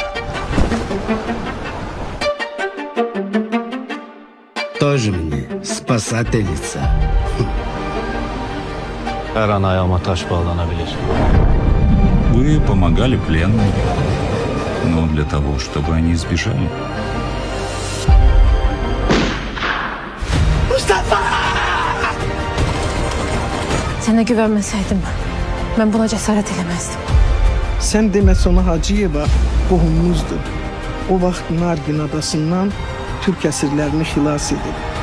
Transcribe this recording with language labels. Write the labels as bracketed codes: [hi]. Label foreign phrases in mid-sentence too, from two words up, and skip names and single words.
[ru] Тоже мне спасательница. [tr] Her an ayağıma taş bağlanabilir. [ru] Вы помогали пленным, но для того, чтобы они сбежали. [az] Sənə güvənməsəydim, mən buna cəsarət eləməzdim. Sən demə Sona Hacıyeva qohumumuzdur. O vaxt Nargin adasından Türk əsirlərini xilas edib.